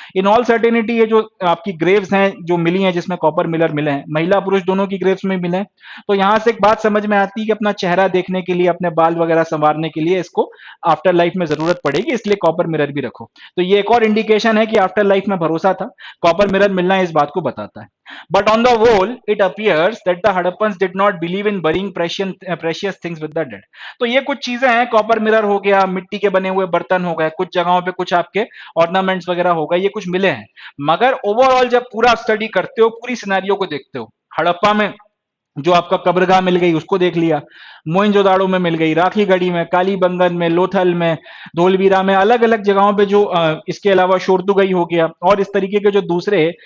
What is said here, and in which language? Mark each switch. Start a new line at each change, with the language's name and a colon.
Hindi: In all certainty ये जो आपकी ग्रेव्स हैं जो मिली हैं जिसमें कॉपर मिलर मिले हैं, महिला पुरुष दोनों की ग्रेव्स में मिले हैं, तो यहां से एक बात समझ में आती है कि अपना चेहरा देखने के लिए, अपने बाल वगैरह संवारने के लिए इसको आफ्टर लाइफ में जरूरत पड़ेगी, इसलिए कॉपर मिरर भी रखो। तो ये एक और इंडिकेशन है कि आफ्टर लाइफ में भरोसा था, कॉपर मिरर मिलना इस बात को बताता है।
English: But on the whole, it appears that the Hadappans did not believe in burying precious things with the dead.
Hindi: तो ये कुछ चीजें हैं, कॉपर मिरर हो गया, मिट्टी के बने हुए बर्तन हो गए, कुछ जगहों पे कुछ आपके ऑर्नामेंट्स वगैरह हो गए, ये कुछ मिले हैं। मगर ओवरऑल जब पूरा स्टडी करते हो, पूरी सिनेरियो को देखते हो, हड़प्पा में जो आपका कब्रगाह मिल गई उसको देख लिया, मोइंजोदाड़ो में मिल गई, राखीगढ़ी में, कालीबंगन में, लोथल में, धोलवीरा में, अलग अलग जगहों पे जो इसके अलावा शोरतुगई हो गया, और इस तरीके के जो दूसरे